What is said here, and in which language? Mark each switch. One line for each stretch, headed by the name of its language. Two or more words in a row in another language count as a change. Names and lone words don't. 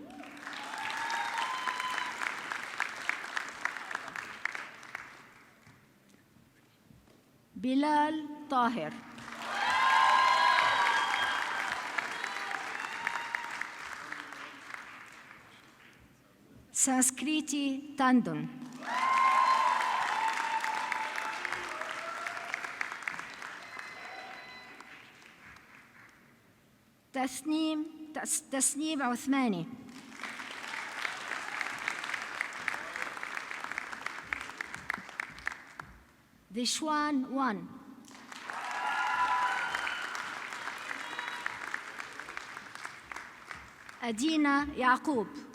English: Bilal Tahir. Sanskriti Tandon.
Arabic: تسنيم عثماني.
English: Dishwan 1. Adina Yaqub.